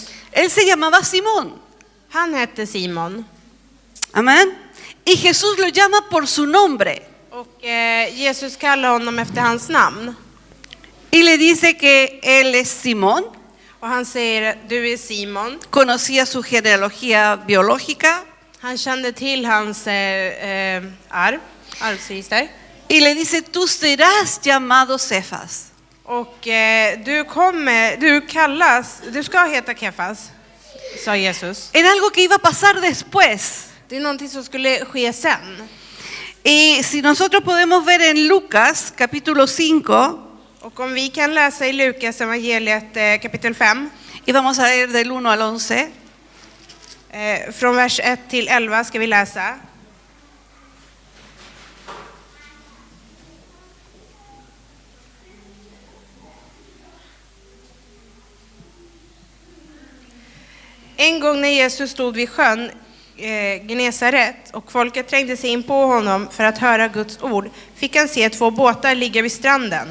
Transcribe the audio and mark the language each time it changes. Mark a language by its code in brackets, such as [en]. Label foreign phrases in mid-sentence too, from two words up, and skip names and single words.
[es] él se llamaba Simón. [sv] han hette Simon. [es] Amén. Y Jesús lo llama por su nombre. [sv] Och Jesus kallar honom efter hans namn. [es] Y le dice que él es Simón. [sv] Och han säger, du är Simon. [es] Conocía su genealogía biológica. [sv] Han kände till hans arvsregister. [es] Y le dice, tú serás llamado Cefas. [sv] Och du ska heta Kefas, sa Jesus. [es] Era algo que iba a pasar después. [sv] Det är någonting som skulle ske sen. [es] Y si nosotros podemos ver en Lucas capítulo 5, [sv] Och om vi kan läsa i Lukas evangeliet kapitel 5, [es] y vamos a leer del 1 al 11. [sv] Från vers 1 till 11 ska vi läsa. En gång när Jesus stod vid sjön Genesaret och folket trängde sig in på honom för att höra Guds ord, fick han se 2 båtar ligga vid stranden.